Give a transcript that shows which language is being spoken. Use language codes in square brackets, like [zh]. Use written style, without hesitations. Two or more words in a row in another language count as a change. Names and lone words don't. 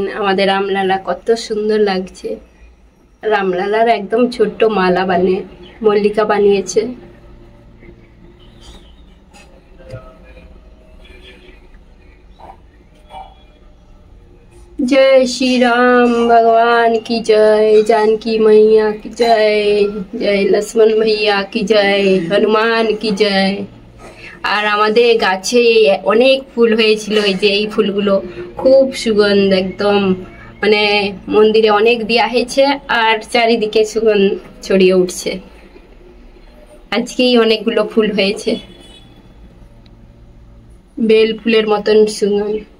[bn] আমাদের রামলালা কত সুন্দর লাগছে। রামলালার একদম ছোট্ট মালা বানিয়ে মল্লিকা বানিয়েছে। [hi] जय श्री राम भगवान की जय, जानकी मैया की जय, जय लक्ष्मण भैया की जय, हनुमान की जय। [bn] আর আমাদের গাছে অনেক ফুল হয়েছিল, এই যে এই ফুলগুলো খুব সুগন্ধ, একদম মানে মন্দিরে অনেক দেয়া হয়েছে আর চারিদিকে সুগন্ধ ছড়িয়ে উঠছে। আজকেই অনেকগুলো ফুল হয়েছে, বেল ফুলের মতন সুগন্ধ।